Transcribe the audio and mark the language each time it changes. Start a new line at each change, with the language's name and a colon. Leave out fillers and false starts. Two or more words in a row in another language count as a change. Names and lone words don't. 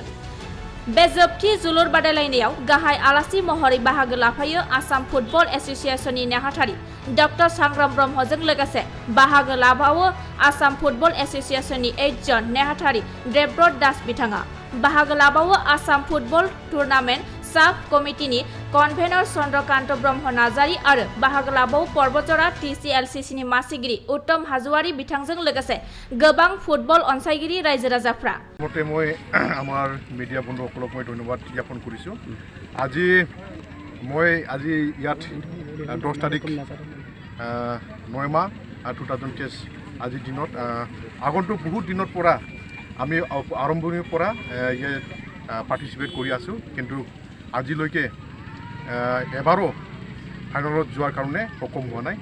Bodo: बे जोबथि जोलुर बादायलायनायाव गाहाय आलासि महरै बाहागो लाफायो आसाम फुटबल एस'सिएशननि नेहाथारि डक्टर सांग्राम ब्रह्मजों लोगोसे बाहागो लाबावो आसाम फुटबल एस'सिएशननि 8 जन नेहाथारि देबब्रत दास बिथाङा। बाहागो लाबावो आसाम फुटबल टुर्नामेन्ट साब कमिटिनि कनभेनर चन्द्रकान्त ब्रह्म नार्जारी आरो बाहागो लाबावो पर्बजरा TCLCCनि मासिगिरि उत्तम हाज'वारी बिथांजों लोगोसे गोबां फुटबल अनसायगिरि रायजो राजाफ्रा।
Assamese: मते মই আমাৰ মিডিয়া বন্ধুসকলক মই ধন্যবাদ জ্ঞাপন কৰিছোঁ। আজি ইয়াত 10 তাৰিখ 9 মাহ 2023 আজিৰ দিনত আগন্তুক বহুত দিনৰ পৰা আমি আৰম্ভণিৰ পৰা পাৰ্টিচিপেট কৰি আছোঁ, কিন্তু আজিলৈকে এবাৰো ফাইনেলত যোৱাৰ কাৰণে সক্ষম হোৱা নাই।